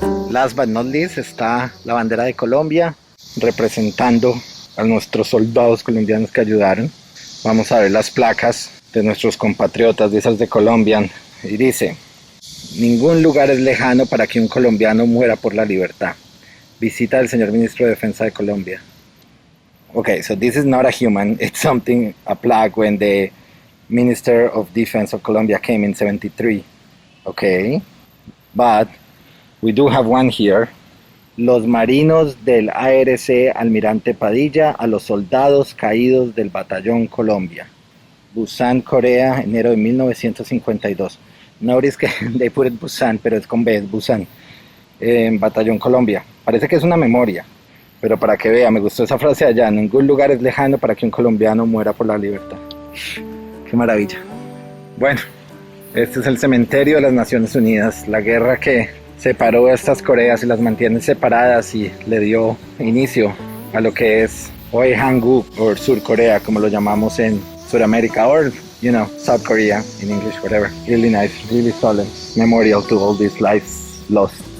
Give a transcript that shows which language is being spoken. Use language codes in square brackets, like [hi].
[en] Last but not least [es] está la bandera de Colombia representando a nuestros soldados colombianos que ayudaron. Vamos a ver las placas de nuestros compatriotas, de esas de Colombia, y dice: ningún lugar es lejano para que un colombiano muera por la libertad. Visita del señor ministro de Defensa de Colombia. [en] Okay, so this is not a human, it's something, a plaque when the Minister of Defense of Colombia came in 73. Okay, but we do have one here. [es] Los marinos del ARC Almirante Padilla a los soldados caídos del Batallón Colombia. Busan, Corea, enero de 1952. [en] Notice [es] que [en] they put it [es] Busan, pero es con B, es Busan. Batallón Colombia. Parece que es una memoria, pero para que vea, me gustó esa frase allá: ningún lugar es lejano para que un colombiano muera por la libertad. Qué maravilla. Bueno, este es el cementerio de las Naciones Unidas, la guerra que separó a estas Coreas y las mantiene separadas y le dio inicio a lo que es hoy Hanguk, o Sur Corea, como lo llamamos en Sudamérica, [en] or South Korea in English, whatever. Really nice, really solemn memorial to all these lives lost.